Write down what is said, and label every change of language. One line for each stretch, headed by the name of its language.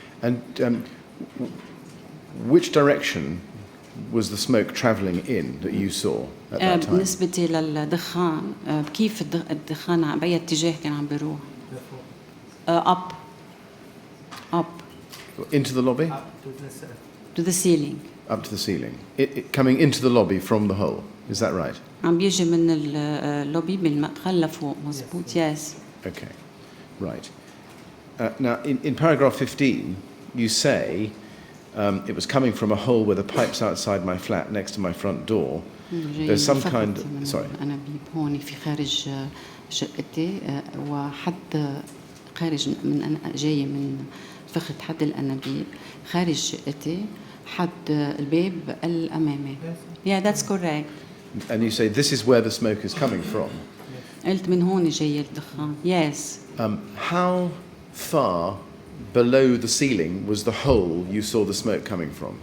English: And which direction was the smoke travelling in that you saw at that time?
Arabic: بالنسبة للدخان كيف الدخان بأي اتجاه كان عم بيروح؟ Up.
English: Into the lobby? To the ceiling. Up to the ceiling. It coming into the lobby from the hole. Is that right?
Arabic: عم بيجي من اللوبي بالمدخل لفوق مزبوط.
English: Yes. Okay. Right. Now, in paragraph 15, you say it was coming from a hole where the pipes outside my flat next to my front door. There's some kind. Sorry.
Arabic: أنابيب هون في خارج شقتي وحد خارج من جاي من فخذ حد الأنابيب خارج شقتي حد الباب الأمامي.
English: Yeah, that's correct. And you say this is where the smoke is coming from.
Arabic: قلت من هون جاي الدخان. Yes.
English: How far below the ceiling was the hole you saw the smoke coming from?